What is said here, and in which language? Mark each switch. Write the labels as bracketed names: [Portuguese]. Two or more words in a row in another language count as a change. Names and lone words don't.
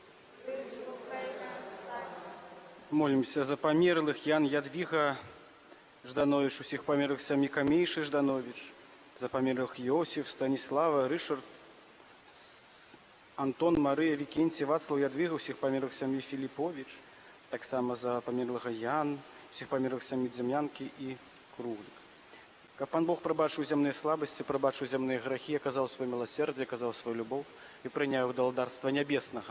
[Belarusian] Молимся за померлых Ян Ядвига Жданович, усіх померлых сям'ї Камейши Жданович, за померлых Йосиф, Станислава, Ришард, Антон, Мария, Викентий, Вацлав, Ядвига, усіх померлых сям'ї Філіпович, так само за померлого Ян, усіх померлых сям'ї Дзем'янки і Круглик. Каб пан Бог прабачыў зямныя слабасці, прабачыў зямныя грахі, аказаў сваё міласердзе, аказаў сваю любоў і прыняў іх да ладарства нябеснага.